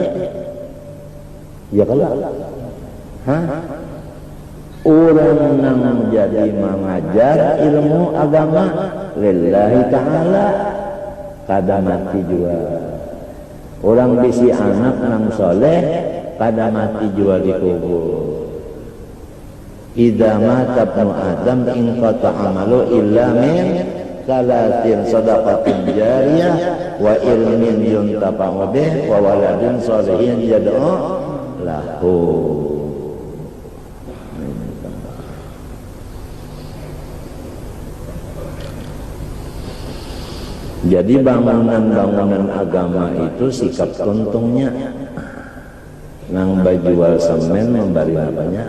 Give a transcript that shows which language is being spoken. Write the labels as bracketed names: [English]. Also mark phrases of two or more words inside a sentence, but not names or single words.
[Banjar] Ya kalau orang yang menjadi mengajar ilmu agama [Arabic] لله تعالى [Banjar] kada mati juga. Orang bisi anak nang soleh kada mati juga di kubur. [Arabic] إذا مات ابن آدم انقطع عمله إلا من ثلاث صدقة جارية وعلم ينتفع به وولد صالح يدعو له. [Banjar] Jadi bangunan-bangunan agama itu sikap tontongnya. Nang bajual semen membari apanya?